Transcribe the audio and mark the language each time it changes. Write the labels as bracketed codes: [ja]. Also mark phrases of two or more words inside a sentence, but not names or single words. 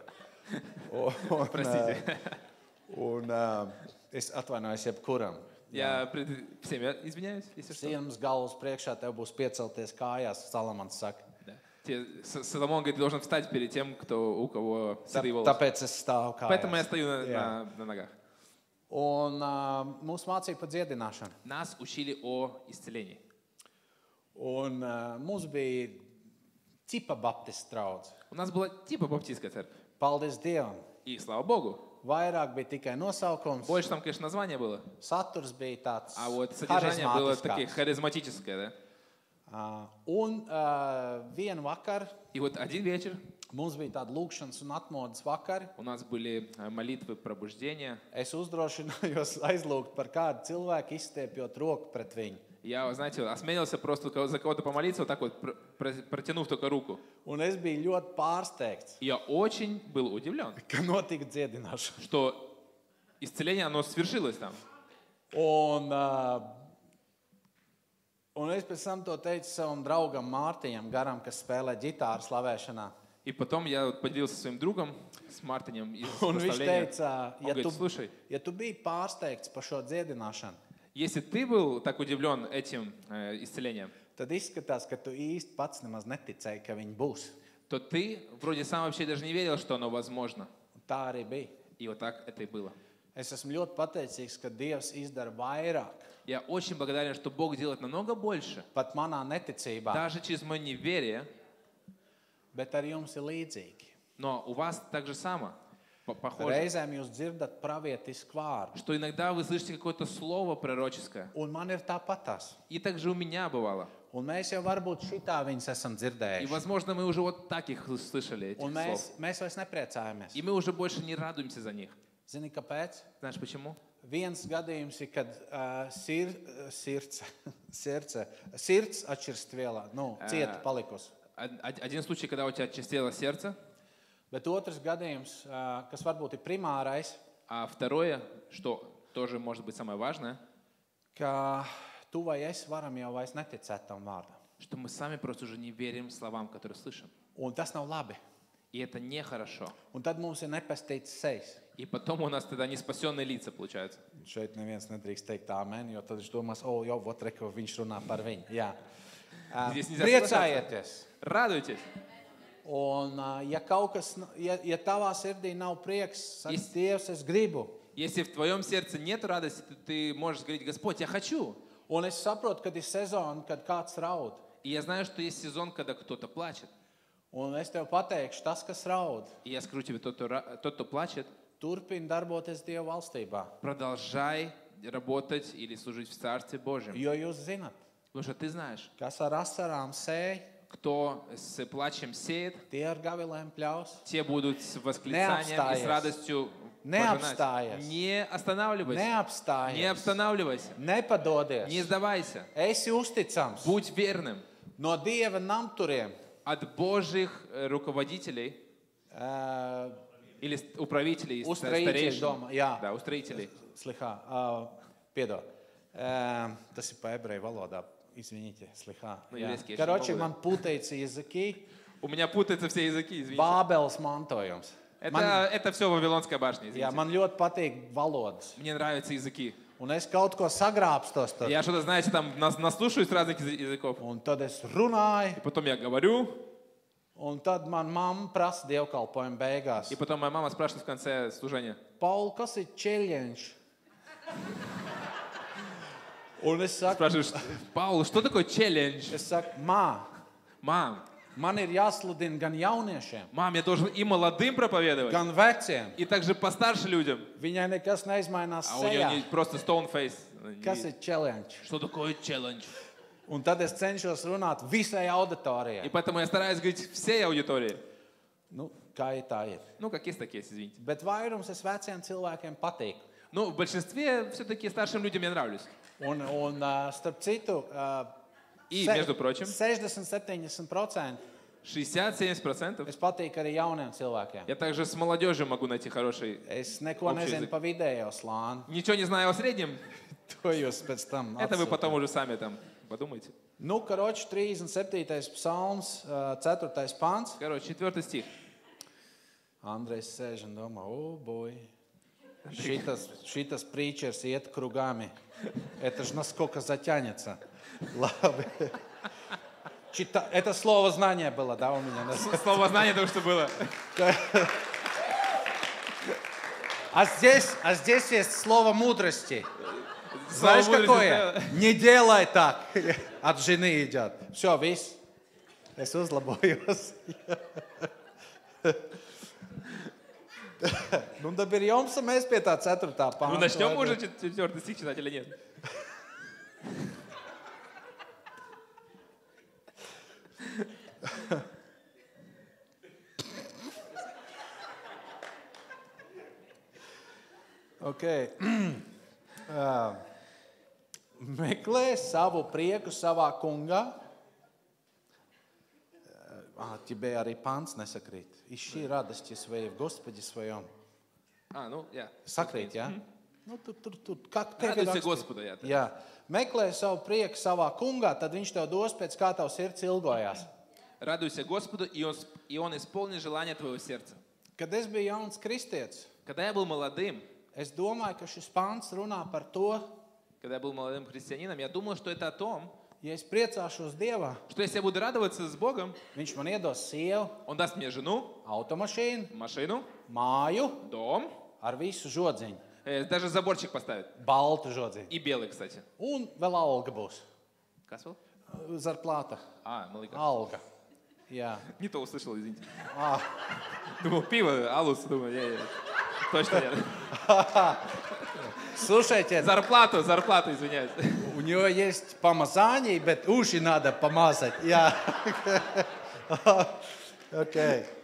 [ru] Простите. [lv] Es atvainojos jebkuram. [ru] Я пред всеми извиняюсь, если что. [lv] Sienas galvas priekšā tev būs piecelties kājās, Salamans saka. [ru] Да. Соломон говорит, ты должен встать перед тем, у кого седые волосы. [lv] Tāpēc es stāvu kājās. [ru] Поэтому я стою [lv] Jā. [ru] на ногах. [lv] Un mūs mācīja par dziedināšanu. [ru] Нас учили о исцелении. [lv] Un mums bija cipa baptistu draudze. [ru] У нас была типа баптистская церковь. [lv] Paldies Dievam. [ru] И слава Богу. [lv] Vairāk bija tikai nosaukums. [ru] Больше там, конечно, название было. [lv] Saturs bija tāds [ru] А вот содержание было такое [lv] harizmātiskāks. [ru] харизматическое, да? [lv] Un vienu vakaru [ru] И вот один вечер [lv] mums bija tāda lūkšanas un atmodas vakari. [ru] у нас были молитвы пробуждения. [lv] Es uzdrošinājos aizlūgt par kādu cilvēku, izstiepjot roku pret viņu. [ru] Я, знаете, осмелился просто за кого-то помолиться, вот так вот, протянув только руку. [lv] Un es biju ļoti pārsteigts, [ru] И я очень был удивлен, [lv] ka notika dziedināšana. [ru] что исцеление, оно свершилось там. [lv] Un es pēc tam to teicu savam draugam Mārtiņam Garam, kas spēlē ģitāru slavēšanā. [ru] И потом я вот поделился со своим другом, с Мартинем из [lv] Un viņš [ru] прославления. [lv] teica, [ru] Он говорит, слушай, [lv] ja tu biji pārsteigts par šo dziedināšanu, [ru] если ты был так удивлен этим исцелением, [lv] tad izskatās, ka tu īsti pats nemaz neticēji, ka viņi būs. [ru] то ты вроде сам вообще даже не верил, что оно возможно. [lv] Un tā arī bija. [ru] И вот так это и было. [lv] Es esmu ļoti pateicīgs, ka Dievs izdara vairāk, [ru] Я очень благодарен, что Бог делает намного больше, [lv] pat manā neticībā, [ru] даже через мое неверие, [lv] bet ar jums ir līdzīgi. [ru] но у вас так же само, похоже, [lv] Reizēm jūs dzirdat pravietisku vārdu, [ru] что иногда вы слышите какое-то слово пророческое. [lv] un man ir tāpatās. [ru] И также у меня бывало. [lv] Un mēs jau varbūt šitā viņus esam [ru] И, [lv] dzirdējuši. [ru] возможно, мы уже вот так их слышали, этих [lv] Un [ru] слов. [lv] mēs vairs nepriecājamies. [ru] И мы уже больше не радуемся за них. [lv] Zini, kāpēc? [ru] Знаешь почему? [lv] Viens gadījums ir, kad sirds atšķirst vielā, cieta palikusi. [ru] Один случай, когда у тебя очистело сердце, [lv] Bet otrs gadījums, kas varbūt ir primārais, [ru] а второе, что тоже может быть самое важное, [lv] ka tu vai es varam jau vairs neticēt tam vārdam. [ru] что мы сами просто уже не верим словам, которые слышим. [lv] Un tas nav labi. [ru] И это нехорошо. [lv] Un tad mums ir nepestīts sejas. [ru] И потом у нас тогда неспасенные лица получаются. [lv] Šeit neviens nedrīkst teikt āmen, jo tad viņš domās, jau vot reko, viņš runā par viņu. Jā. [ru] Здесь нельзя [lv] Priecājieties! [ru] Радуйтесь. [lv] Un, ja kaut kas, ja tavā sirdī nav prieks, saka, [en] Yes. [lv] Dievs, es gribu. [ru] Если в твоем сердце нет радости, то ты можешь говорить: Господь, я хочу. [lv] Un es saprotu, kad ir sezona, kad kāds raud. [ru] И я знаю, что есть сезон, когда кто-то плачет. [lv] Un es tev pateikšu, tas, kas raud, [ru] И я скажу тебе, тот, кто плачет, [lv] turpina darboties Dieva valstībā. [ru] продолжай работать или служить в Царстве Божьем. [lv] Jo jūs zinat, [ru] Потому что ты знаешь, [lv] kas ar asarām sēj, [ru] кто с плачем сеет, [lv] tie ar gavilēm pļaus. [ru] те будут с восклицанием и с радостью пожинать. Не останавливайся. Не [lv] Neapstājies, [ru] останавливайся. [lv] nepadodies, [ru] Не сдавайся. [lv] esi uzticams. [ru] Будь верным. [lv] No Dieva namturiem [ru] От Божьих руководителей или управителей, [lv] uztrīķi [ru] старейшин. [lv] doma. Jā, [ru] Да, устроителей. [lv] slihā, piedod. Tas ir pa ebreju valodā. [ru] Извините, слегка. Ну, еврейский я Короче, еще не [lv] man puteica языки, [ru] У меня путаются все языки, извините. [lv] Bābeles mantojums. [ru] Это все Вавилонская башня, [lv] Jā, [ru] извините. [lv] man ļoti patīk valodas. [ru] Мне нравятся языки. [lv] Un es kaut ko sagrābstos tur. [ru] Я что-то, знаете, там наслушаюсь разных языков. [lv] Un tad es runāju, [ru] И потом я говорю, [lv] un tad man mamma prasa dievkalpojumu beigās. [ru] и потом моя мама спрашивает в конце служения: [lv] Paul, kas ir ķeļņš? Un es saku, [ru] спрашиваешь: Паул, что такое челлендж? [lv] es saku, [ru] Мам, [lv] man ir jāsludina gan jauniešiem, [ru] мам, я должен и молодым проповедовать, [lv] gan veciem. [ru] и также постарше людям. [lv] Viņai nekas neizmainās [ru] А у нее [lv] sejā. [ru] не просто [en] stone face. [lv] Kas ir ķeļņš? [ru] Что такое челлендж? [lv] Un tad es cenšos runāt visai [ru] И [lv] auditorijai. [ru] поэтому я стараюсь говорить всей аудитории. [lv] Nu, kā ir tā ir. [ru] Ну, как есть, так есть, извините. [lv] Bet vairums es veciem cilvēkiem patīk. [ru] Ну, в большинстве все-таки старшим людям я нравлюсь. [lv] Un starp citu, [ru] И, между прочим, [lv] 60-70% [ru] 60-70%. [lv] Es patīku arī jauniem cilvēkiem. [ru] Я также с молодежью могу найти хороший. [lv] Es neko [ru] Общий [lv] nezinu [ru] язык. [lv] pa vidējo slāni. [ru] Ничего не знаю о среднем. [lv] To jūs pēc tam [ru] Это вы [lv] atsūtat. [ru] потом уже сами там подумайте. [lv] Nu, karoči, 37. psalms, 4. pāns. [ru] Короче, 4 стих. [lv] Andrejs sēž un domā, boj, šitas prīčers iet krugami. [ru] Это ж насколько затянется. Ладно. Это слово знания было, да, у меня? Слово знания только что было. А здесь есть слово мудрости. Знаешь, Слово мудрости, какое? да. Не делай так. От жены идет. Все, [lv] viss. Es uzlabojos. Nu, tad ir jums, un mēs pie tā 4. pānta. [ru] Ну, начнем уже 4 стих читать или нет? [en] Okay. [lv] Meklē savu prieku savā kungā. Тебе arī pants nesakrīt. [ru] Ищи радости своей в Господе своем. Ну, я. [lv] Sakrīt, jā? Nu, tur, как tev ir [ru] Радуйся [lv] rakstīts? [ru] Господу, jā. [lv] Jā. Meklē savu prieku savā kungā, tad viņš tev dos pēc kā tavs sirds ilgojās. [ru] Радуйся Господу, и Он исполнит желание твоего сердца. [lv] Kad es biju jauns kristietis, [ru] Когда я был молодым, [lv] es domāju, ka šis pants runā par to, [ru] когда я был молодым христианином, я думал, что это о том, [lv] ja es priecāšos Dievā, [ru] что если я буду радоваться с Богом, [lv] viņš man iedos sievu, [ru] Он даст мне жену, [lv] automašīnu, [ru] машину, [lv] māju [ru] дом, [lv] ar visu žodziņu, [ru] даже заборчик поставит. [lv] baltu žodziņu. [ru] И белый, кстати. [lv] Un vēl alga būs. Касвел? Zarplāta. Малыка. Alga. Jā. [ru] Не то услышал, извините. Ah. Думал, пиво, алус, думаю, не. Точно нет. Слушайте, Зарплату, извиняюсь. у него есть помазание, bet уши надо помазать. [lv] Jā. Okay.